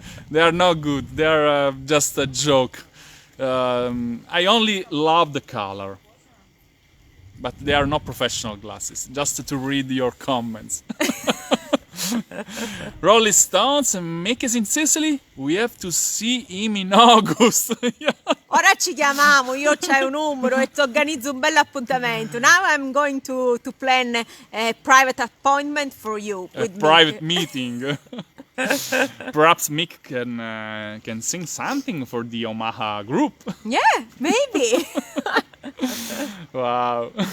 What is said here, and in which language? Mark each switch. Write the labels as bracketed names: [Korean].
[English] They are not good. They are just a joke. I only love the color. But they are not professional glasses, just to read your comments. Rolling Stones make us in Sicily. We have to see him in August. Yeah. [Italian] Ora ci chiamiamo, io c'hai un numero e ti organizzo un bel appuntamento. [English] Now I'm going to plan a private appointment for you. A With private Mick. meeting. Perhaps Mick can sing something for the Omaha group. Yeah, maybe. Wow.